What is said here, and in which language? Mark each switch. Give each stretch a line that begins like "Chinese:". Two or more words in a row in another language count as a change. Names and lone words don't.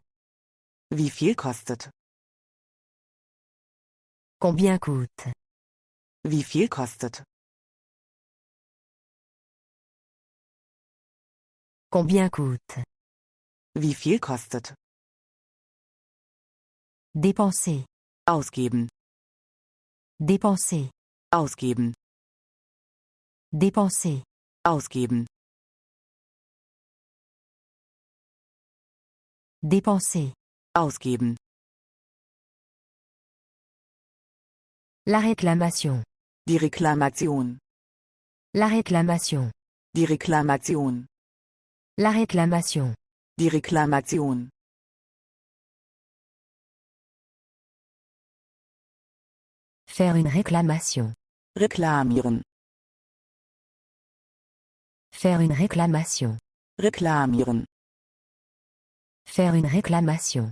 German: Wie viel kostet?
French: Combien coûte?
German: Wie viel kostet?
French: Combien coûte?
German: Wie viel kostet?
French: Dépenser.
German: Ausgeben.
French: Dépenser.
German: Ausgeben.
French: Dépenser.
German: Ausgeben.
French: Dépenser.
German: Ausgeben.
French: La réclamation.
German: Die Reklamation.
French: La réclamation.
German: Die Reklamation.
French: La réclamation.
German: Die Reklamation.
French: Faire une réclamation.
German: Reklamieren.
French: Faire une réclamation.
German: Reklamieren.
French: Faire une réclamation.